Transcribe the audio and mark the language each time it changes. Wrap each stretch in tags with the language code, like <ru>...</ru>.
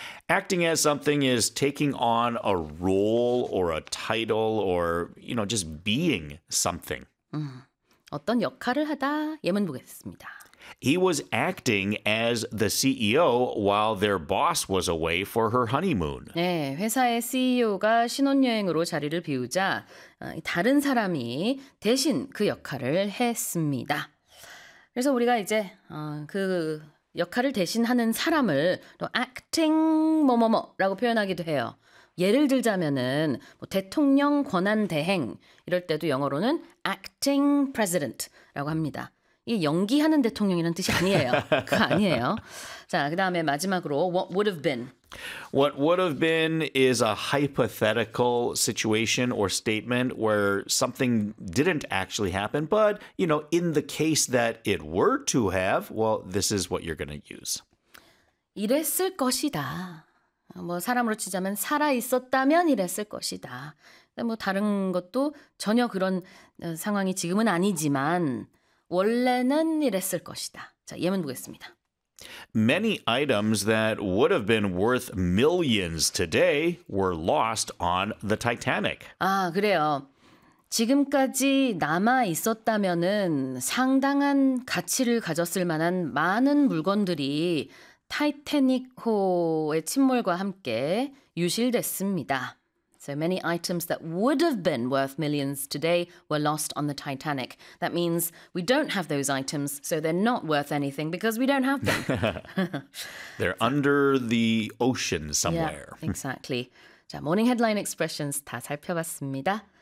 <en>Acting as something is taking on a role or a title or, you know, just being something.</en> <ko>어떤 역할을 하다 예문 보겠습니다.</ko> <en>He was acting as the CEO while their boss was away for her honeymoon.</en> <ko>네, 회사의 CEO가 신혼여행으로 자리를 비우자 다른 사람이 대신 그 역할을 했습니다. 그래서 우리가 이제 그 역할을 대신하는 사람을 acting 뭐뭐뭐라고 표현하기도 해요. 예를 들자면은 뭐 대통령 권한 대행 이럴 때도 영어로는 acting president라고 합니다. 이 연기하는 대통령이라는 뜻이 아니에요. 그거 아니에요. 자, 그 다음에 마지막으로 what would have been.</ko> <en>What would have been is a hypothetical situation or statement where something didn't actually happen, but, you know, in the case that it were to have, well, this is what you're going to use.</en> <ko>이랬을 것이다. 뭐 사람으로 치자면 살아 있었다면 이랬을 것이다. 뭐 다른 것도 전혀 그런 상황이 지금은 아니지만 원래는 이랬을 것이다. 자, 예문 보겠습니다.</ko> <en>Many items that would have been worth millions today were lost on the Titanic.</en> <ko>아, 그래요. 지금까지 남아 있었다면은 상당한 가치를 가졌을 만한 많은 물건들이 타이타닉호의 침몰과 함께 유실됐습니다.</ko> <en>So many items that would have been worth millions today were lost on the Titanic. That means we don't have those items, so they're not worth anything because we don't have them. They're under the ocean somewhere. Yeah, exactly.</en> <ko>자, Morning Headline Expressions 다 살펴봤습니다.</ko>